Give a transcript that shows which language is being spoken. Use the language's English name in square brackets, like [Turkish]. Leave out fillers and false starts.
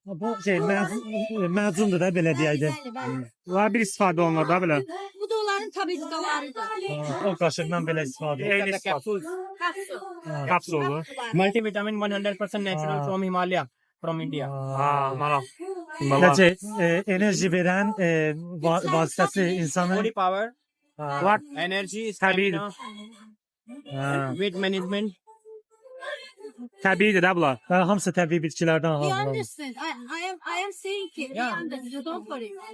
[Azerbaijani] Bu şey məzundur da belə deyəydi. Var bir istifadə olunur da belə. Bu da onların tabletkalarıdır. O qaşıqdan belə istifadə edir. Eyni istifadə. Kapsül. Kapsul olur. [English] Multivitamin 100% natural from Himalaya. From India. [Azerbaijani] Ha, maraq. Necə enerji verən vasitəsi insanın [English] Body power. [Azerbaijani] Var. [English] Energy. [Azerbaijani] Tabii. [English] Stamina. Weight management. [Azerbaijani] Təbiidir də bunlar. hamısı təbii bitkilərdən [English] We [Azerbaijani] hazırlanır. [English] understand. I am saying ki. We understand. Don't worry.